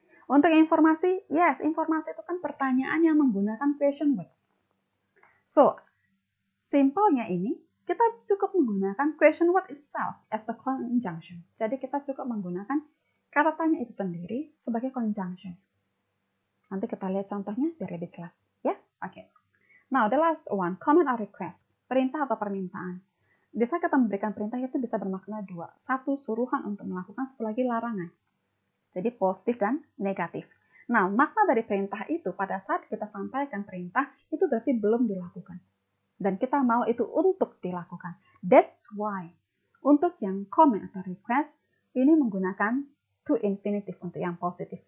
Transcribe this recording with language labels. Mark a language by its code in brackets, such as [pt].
[id] Untuk informasi, yes, informasi itu kan pertanyaan yang menggunakan question word. So, simpelnya ini, kita cukup menggunakan [en] question word itself as the conjunction. [id] Jadi kita cukup menggunakan kata tanya itu sendiri sebagai conjunction. Nanti kita lihat contohnya biar lebih jelas. Ya, oke. [en] Now, the last one, command or request. [id] Perintah atau permintaan. Di saat kita memberikan perintah itu bisa bermakna dua. Satu, suruhan untuk melakukan, satu lagi larangan. Jadi positif dan negatif. Nah, makna dari perintah itu pada saat kita sampaikan perintah itu berarti belum dilakukan. Dan kita mau itu untuk dilakukan. [en] That's why [id] untuk yang command atau request ini menggunakan to infinitive untuk yang positif.